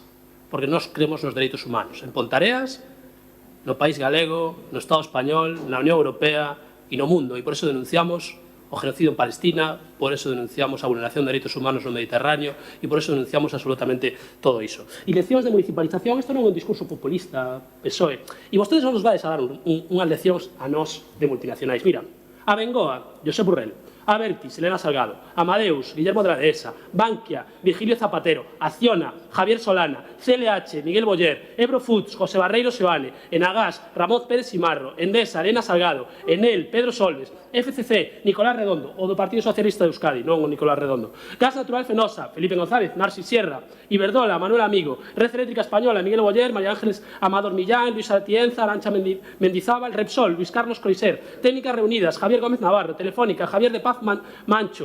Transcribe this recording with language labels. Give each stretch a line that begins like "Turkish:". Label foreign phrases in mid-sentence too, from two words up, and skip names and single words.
Galician: Porque nós creemos nos dereitos humanos. En Pontareas, no país galego, no Estado español, na Unión Europea e no mundo. E por eso denunciamos o genocidio en Palestina, por eso denunciamos a vulneración de dereitos humanos no Mediterráneo e por eso denunciamos absolutamente todo iso. E leccións de municipalización, isto non é un discurso populista, PSOE, e vostedes non nos vais a dar unhas leccións a nós de multinacionais. Mira, a Bengoa, Josep Burrell, a Abertis, Elena Salgado, Amadeus, Guillermo de la Dehesa, Bankia, Virgilio Zapatero, Acciona, Javier Solana, CLH, Miguel Boyer, Ebro Foods, José Barreiro Seoane, Enagás, Ramón Pérez Simarro, Endesa, Elena Salgado, Enel, Pedro Solves, FCC, Nicolás Redondo, o do Partido Socialista de Euskadi, non o Nicolás Redondo, Gas Natural Fenosa, Felipe González, Narcis Sierra, Iberdola, Manuel Amigo, Red Eléctrica Española, Miguel Boyer, María Ángeles Amador Millán, Luis Atienza, Arantxa Mendizábal, Repsol, Luis Carlos Croiser, Técnicas Reunidas, Javier Gómez Navarro, Telefónica, Javier de Paz Mancho.